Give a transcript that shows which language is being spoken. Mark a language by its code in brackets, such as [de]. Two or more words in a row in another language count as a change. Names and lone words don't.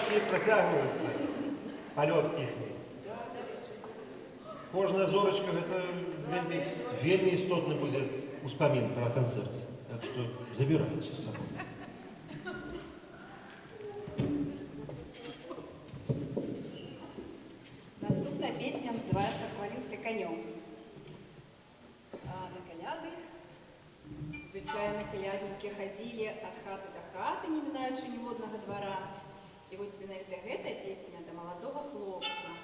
[be] працягваюцца, палёт іхні. Кожная зорачка – гэта вельмі істотны будзе успамін пра канцэрт. Так што забірайце з сабой. [ru] Наступная песня называется «Хвалился конем». [uk] На коляды, звычайно, колядники ходили от хаты до хаты, не минаючи [be] ніводнага двора. И вось менавіта гэтая песня [uk] до молодого хлопца.